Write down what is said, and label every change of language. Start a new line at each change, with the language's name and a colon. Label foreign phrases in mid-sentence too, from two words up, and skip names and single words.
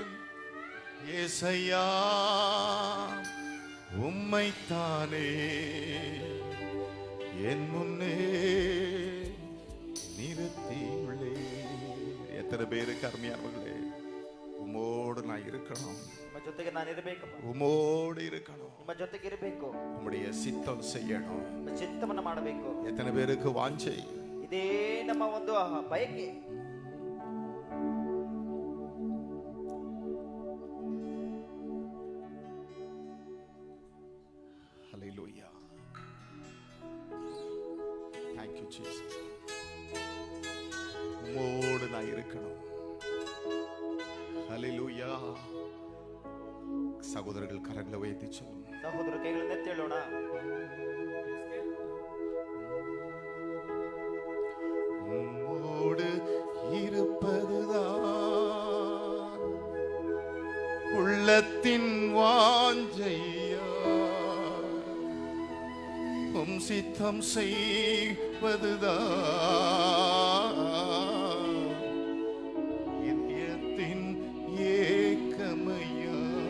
Tamil: ஏசையா உம்மைத்தானே என் முன்னே நிறுத்தியுள்ளேன். எத்தனை பேருக்கு அருமையானவர்களே, உம்மோடு நான் இருக்கணும்,
Kannada: ನಿಮ್ಮ ಜೊತೆಗೆ ನಾನು ಇರಬೇಕು,
Tamil: உம்மோடு இருக்கணும்,
Kannada: ನಿಮ್ಮ ಜೊತೆಗೆ ಇರಬೇಕು,
Tamil: உம்முடைய சித்தம் செய்யணும்.
Kannada: ನಿಮ್ಮ ಚಿತ್ತವನ್ನು ಮಾಡಬೇಕು.
Tamil: எத்தனை பேருக்கு வாஞ்சை?
Kannada: ಇದೇ ನಮ್ಮ ಒಂದು ಬಯಕೆ.
English: Hallelujah. Thank you Jesus.
Tamil: உம்மோடு நான் இருக்கணும். Hallelujah. சகோதரர்கள் கரங்களை உயர்த்தி சொல்லும்.
Kannada: ಸಹೋದರ ಕೈಗಳನ್ನು ಎತ್ತಿ ಹೇಳೋಣ.
Tamil: உம்மோடு இருப்பதுதான் உள்ளத்தின் வாஞ்சையா, உம் சித்தம் செய்வதுதான் இதயத்தின் ஏக்கமையா.